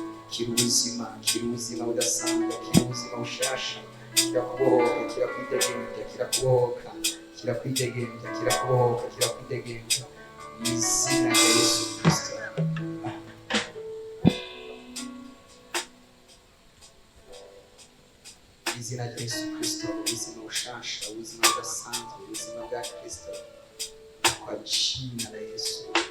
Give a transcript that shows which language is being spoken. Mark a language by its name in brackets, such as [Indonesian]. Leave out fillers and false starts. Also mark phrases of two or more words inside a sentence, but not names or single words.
[Rundi] kira ubuzima budasanzwe, kira ubuzima bushasha, kira kubohoka, kira kwidegemvya, kira kubohoka, kira kwidegemvya, kira kubohoka, kira kwidegemvya mu izina rya Yesu Kristo. Izina rya Yesu Kristo, ubuzima bushasha, ubuzima budasanzwe, ubuzima bwa Kristo, [Swahili] kwa jina la Yesu.